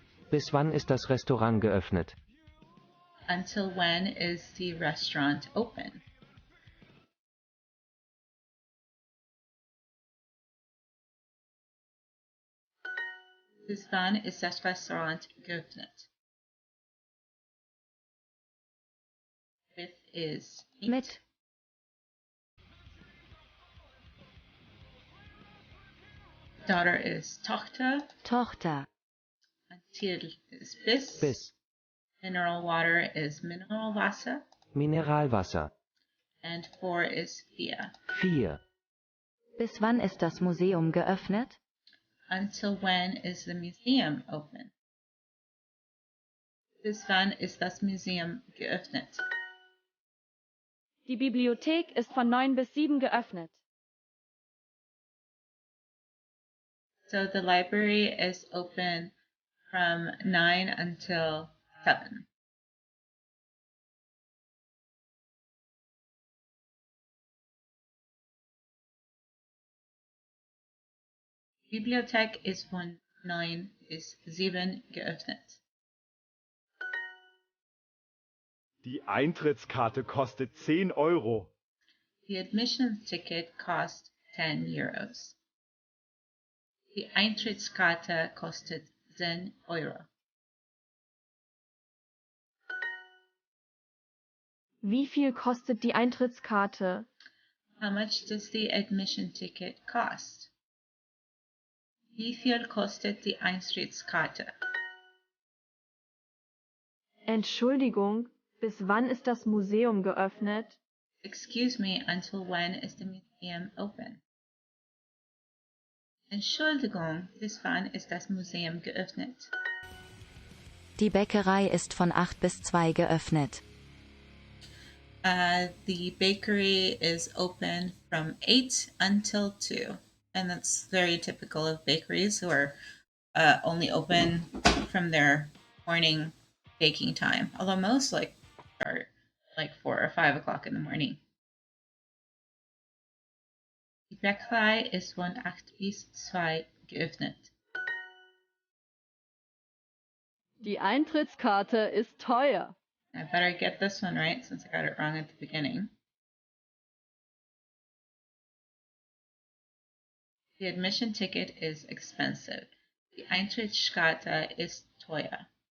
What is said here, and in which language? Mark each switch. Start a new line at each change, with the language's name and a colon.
German: Bis wann ist das Restaurant geöffnet?
English: Until when is the restaurant open?
German: Bis wann ist das Restaurant geöffnet?
English: With is
German: Mit.
English: Daughter is Tochter.
German: Tochter.
English: Until is bis.
German: Bis.
English: Mineral water is Mineralwasser.
German: Mineralwasser.
English: And 4 is vier.
German: 4. Bis wann ist das Museum geöffnet?
English: Until when is the museum open?
German: Bis wann ist das Museum geöffnet? Die Bibliothek ist von 9 bis 7 geöffnet.
English: So the library is open from 9 until 7.
German: Bibliothek ist von 9 bis 7 geöffnet. Die Eintrittskarte kostet 10 Euro.
English: The admission ticket cost 10 euros.
German: Die Eintrittskarte kostet 10 Euro. Wie viel kostet die Eintrittskarte?
English: How much does the admission ticket cost?
German: Wie viel kostet die Eintrittskarte? Entschuldigung, bis wann ist das Museum geöffnet?
English: Excuse me, until when is the museum open?
German: Entschuldigung, bis wann ist das Museum geöffnet? Die Bäckerei ist von 8 bis 2 geöffnet.
English: The bakery is open from 8 until 2. And that's very typical of bakeries who are only open from their morning baking time. Although most start 4 or 5 o'clock in the morning.
German: Die Bäckerei ist von 8 bis 2 geöffnet. Die Eintrittskarte ist teuer.
English: I better get this one right since I got it wrong at the beginning. The admission ticket is expensive.
German: Die Eintrittskarte ist teuer.